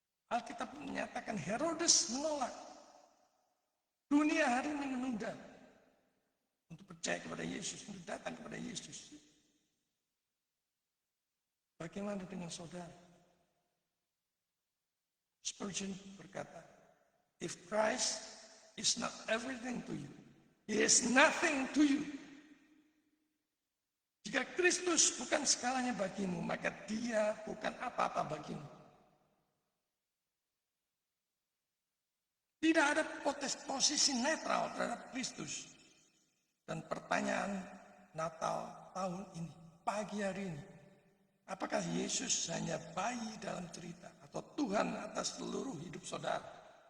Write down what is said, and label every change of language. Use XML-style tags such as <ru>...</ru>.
<id>Alkitab menyatakan Herodes menolak. Dunia hari ini menunda untuk percaya kepada Yesus, untuk datang kepada Yesus. Bagaimana dengan saudara?</id> <en>Spurgeon</en> <id>berkata,</id> <en>if Christ is not everything to you, he is nothing to you.</en> <id>Jika Kristus bukan segalanya bagimu, maka dia bukan apa-apa bagimu. Tidak ada posisi netral terhadap Kristus. Dan pertanyaan Natal tahun ini, pagi hari ini, apakah Yesus hanya bayi dalam cerita atau Tuhan atas seluruh hidup saudara?</id>